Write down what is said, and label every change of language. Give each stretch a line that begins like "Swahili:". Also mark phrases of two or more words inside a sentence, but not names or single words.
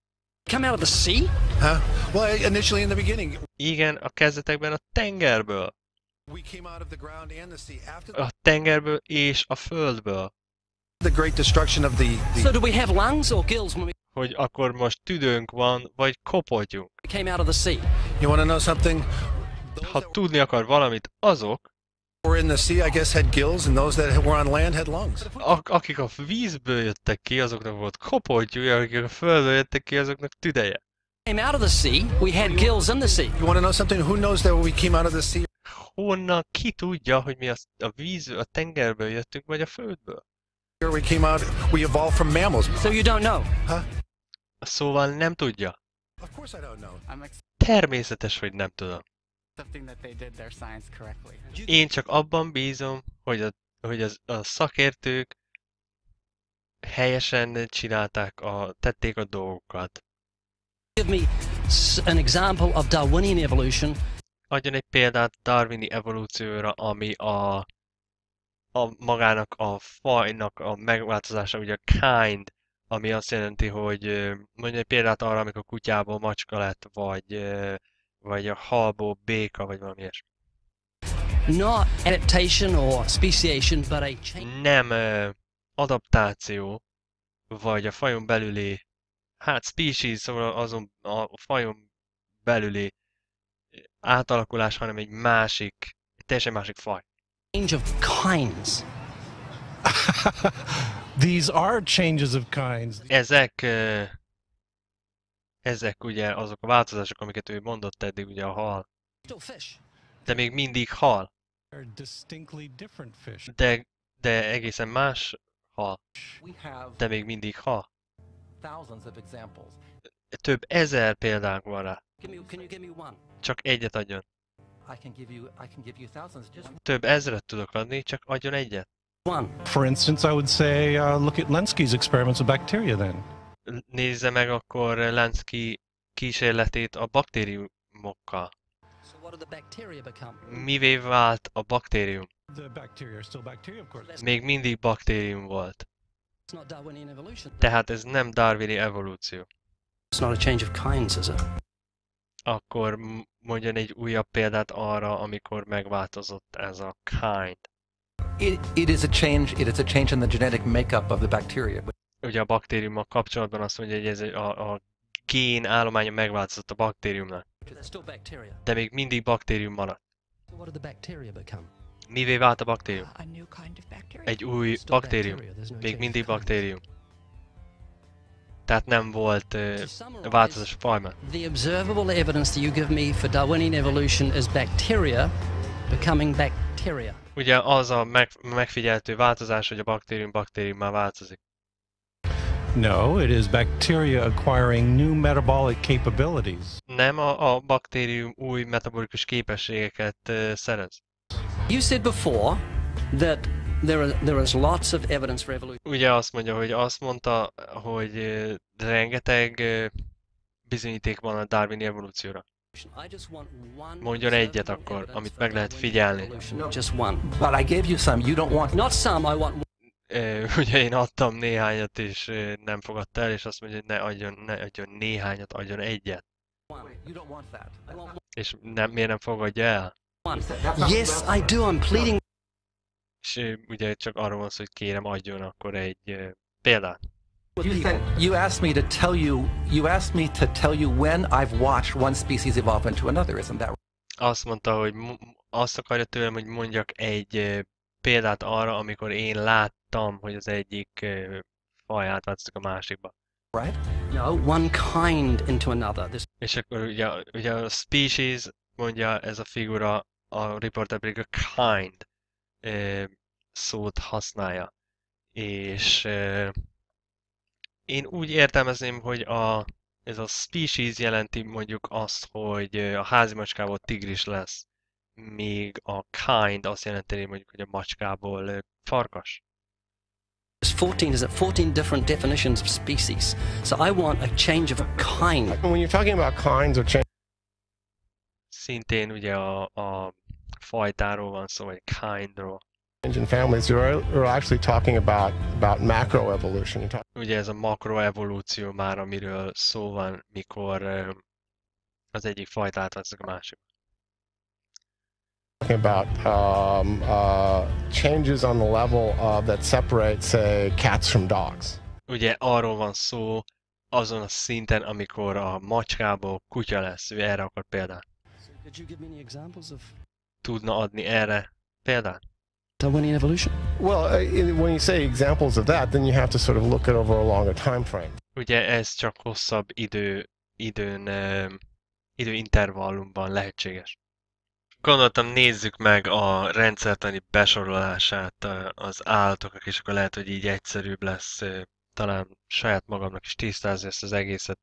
English: Come out of the sea? Huh? Well, initially in the beginning.
Hungarian: Igen, a kezdetekben a tengerből.
English: We came out of the ground and the sea after
Hungarian: A tengerből és a földből.
English: the great destruction of the So do we have lungs or gills when we
Hungarian: Hogy akkor most tüdőnk van, vagy kopodjunk.
English: came out of the sea? You want to know something?
Hungarian: Ha tudni akar valamit, azok,
English: Were in the sea, I guess, had gills, and those that were on land had lungs.
Hungarian: akik a vízből jöttek ki, azoknak volt kopodjuk, akik a földből jöttek ki, azoknak tüdeje.
English: Came out of the sea, we had gills in the sea. You want to know something? Who knows that we came out of the sea?
Hungarian: Honnan ki tudja, hogy mi a vízből, a tengerből jöttünk, vagy a földből?
English: We came out, we evolved from mammals. So you don't know? Huh?
Hungarian: Szóval nem tudja.
English: Of course I don't know.
Hungarian: Természetes, hogy nem tudom.
English: Something that they did their science correctly.
Hungarian: Én csak abban bízom, hogy a szakértők helyesen tették a dolgokat.
English: Give me an example of Darwinian evolution.
Hungarian: Adjon egy példát darwini evolúcióra, ami magának a fajnak a megváltozása, ugye a kind, ami azt jelenti, hogy mondja egy példát arra, amikor kutyából macska lett, vagy a halból béka, vagy valami ilyesmi.
English: Not adaptation or speciation, but a change.
Hungarian: Nem adaptáció, vagy a fajon belüli, species, szóval azon a fajon belüli átalakulás, hanem egy teljesen másik faj.
English: Change of kinds. These are changes of kinds.
Hungarian: Ezek ugye azok a változások, amiket ő mondott eddig, ugye a hal.
English: Still fish.
Hungarian: De még mindig hal.
English: They're distinctly different fish.
Hungarian: De egészen más hal. De még mindig hal.
English: Thousands of examples.
Hungarian: Több ezer példánk van rá.
English: Can you give me one?
Hungarian: Csak egyet adjon.
English: I can give you thousands. Just
Hungarian: Több ezret tudok adni, csak adjon egyet.
English: One. For instance, I would say look at Lenski's experiments with bacteria then.
Hungarian: Nézze meg akkor Lenski kísérletét a baktériumokkal.
English: So what did the bacteria become?
Hungarian: Mivé vált a baktérium?
English: The bacteria are still bacteria, of course.
Hungarian: Még mindig baktérium volt.
English: It's not Darwinian evolution.
Hungarian: Tehát ez nem darwini evolúció.
English: It's not a change of kinds, is it?
Hungarian: Akkor mondjon egy újabb példát arra, amikor megváltozott ez a kind.
English: It is a change in the genetic makeup of the bacteria.
Hungarian: Ugye a baktériummal kapcsolatban azt mondja, hogy ez a gén állománya megváltozott a baktériumnak. De még mindig baktérium maradt.
English: So what did the bacteria become?
Hungarian: Mivé vált a baktérium?
English: A new kind of bacteria.
Hungarian: Egy új baktérium. Még mindig baktérium. Tehát nem volt változás a fajban.
English: The observable evidence that you give me for Darwinian evolution is bacteria becoming bacteria.
Hungarian: Ugye az a megfigyelhető változás, hogy a baktériummá változik.
English: No, it is bacteria acquiring new metabolic capabilities.
Hungarian: Nem, a baktérium új metabolikus képességeket szerez.
English: You said before that there is lots of evidence for evolution.
Hungarian: Ugye azt mondta, hogy rengeteg bizonyíték van a darwini evolúcióra. Mondjon egyet akkor, amit meg lehet figyelni.
English: Just one. But I gave you some. You don't want. Not some, I want one.
Hungarian: Ugye én adtam néhányat, és nem fogadta el, és azt mondja, hogy ne adjon néhányat, adjon egyet.
English: You don't want that.
Hungarian: És miért nem fogadja el?
English: Yes, I do. I'm pleading.
Hungarian: És ugye csak arról van szó, hogy kérem adjon akkor egy példát.
English: You asked me to tell you when I've watched one species evolve into another, isn't that right?
Hungarian: Azt mondta, hogy azt akarja tőlem, hogy mondjak egy példát arra, amikor én láttam, hogy az egyik faj átváltozik a másikba.
English: Right? No, one kind into another.
Hungarian: És akkor ugye a species, mondja ez a figura, a riporter pedig a kind. szót használja. És én úgy értelmezném, hogy ez a species jelenti mondjuk azt, hogy a házi macskából tigris lesz, míg a kind azt jelenti mondjuk, hogy a macskából farkas.
English: There's 14 different definitions of species. So I want a change of kind. When you're talking about kinds or change.
Hungarian: Szintén ugye a fajtáról van szó, vagy kindról.
English: In families, you're actually talking about macroevolution.
Hungarian: Ugye ez a makroevolúció már, amiről szó van, mikor az egyik fajt átveszik a másik.
English: About changes on the level that separate, say, cats from dogs.
Hungarian: Ugye arról van szó azon a szinten, amikor a macskából kutya lesz. Ő erre akar példát. Tudna adni erre példát?
English: Darwinian evolution? Well, when you say examples of that, then you have to sort of look at over a longer time frame.
Hungarian: Ugye ez csak hosszabb időintervallumban lehetséges. Gondoltam, nézzük meg a rendszertani besorolását az állatoknak, és akkor lehet, hogy így egyszerűbb lesz talán saját magamnak is tisztázni ezt az egészet.